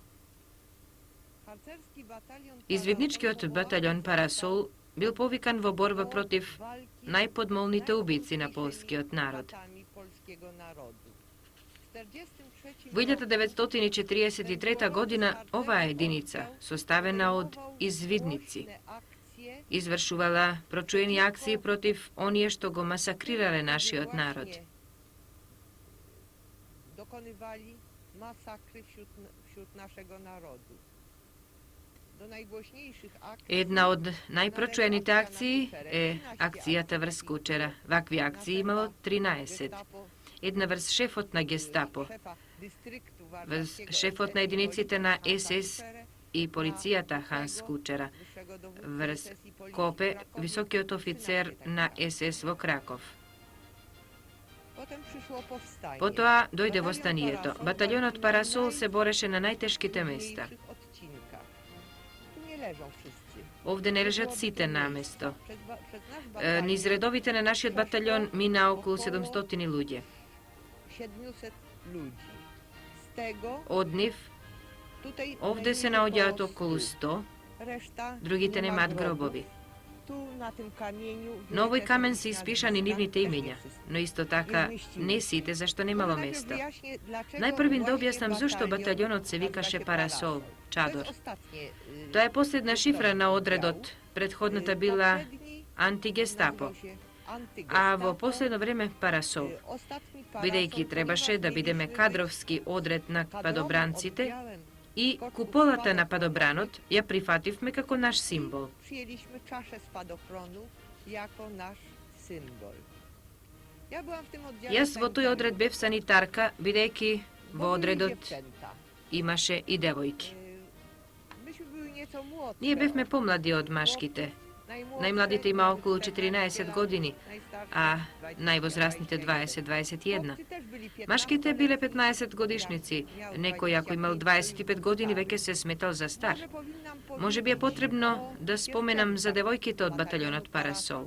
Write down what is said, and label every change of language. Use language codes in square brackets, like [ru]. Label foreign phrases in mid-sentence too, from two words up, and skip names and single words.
[mk] Извидничкиот батаљон Парасол бил повикан во борба против најподмолните убици на полскиот народ. Во 1943 година оваа единица, составена од извидници, извршувала прочуени акции против оние што го масакрирале нашиот народ. [pl] Dokonywali masakry wśród naszego narodu. [mk] Една од најпрочуените акции е акцијата врз Кучера. Вакви акции имало 13. Една врз шефот на Гестапо, врз шефот на единиците на СС и полицијата Ханс Кучера, врз Копе, високиот офицер на СС во Краков. [pl] Potem przyszło powstanie. [mk] Потоа дојде востанието. Баталјонот Парасол се бореше на најтешките места. [pl] W mniejszych odcinkach. Tu nie leżą wszyscy. [mk] Овде не лежат сите на место. [pl] Przez nasz batalion [mk] Низ редовите на нашиот баталјон мина околу 700 луѓе. [pl] 700 ludzi. Z tego [mk] Од нив, [pl] tutaj [mk] овде се [pl] najmniej [mk] наоѓаат [pl] porosłych. [mk] околу 100, [pl] Reszta [mk] другите [pl] nie ma [mk] немаат [pl] grobów. [mk] гробови. [pl] Tu na tym kamieniu [mk] На овој [pl] wielkie [mk] камен [pl] są [mk] се [pl] nazwiska, [mk] испишани нивните [pl] też nie [mk] имиња, [pl] wszystkie. [mk] но исто така не сите, зашто немало [pl] Najpierw [mk] место. [pl] wyjaśnię, dlaczego [mk] Најпрвин да [pl] właśnie [mk] објаснам зашто [pl] batalion [mk] баталјонот се викаше [pl] nazywa się [mk] Парасол, [pl] To [mk] чадор. [pl] jest ostatnie, [mk] Тоа е последна шифра на одредот. Предходната била [pl] poprzedni [mk] антигестапо, [pl] nazywał się [mk] а во [pl] Antygestapo. [mk] последно време Парасол. [pl] Ostatni parasol, [mk] Бидејќи требаше да [pl] ponieważ [mk] бидеме [pl] mieliśmy [mk] кадровски одред на [pl] kadrom [mk] падобранците [pl] oddziałem. [mk] и куполата на падобранот ја прифативме како наш символ. [pl] Przyjęliśmy czaszę spadochronu jako nasz symbol. Ja byłam w tym oddziale [mk] Јас во тој одред бев санитарка, бидејќи [pl] bo [mk] во [pl] były [mk] одредот [pl] dziewczęta. [mk] имаше и девојки. [pl] Myśmy były nieco młodsze. [mk] Ние бевме помлади од машките. Најмладите има околу 14 години, а највозрастните 20-21. Машките биле 15 годишници, некој ако имал 25 години веќе се сметал за стар. Може би е потребно да споменам за девојките од баталјонот Парасол.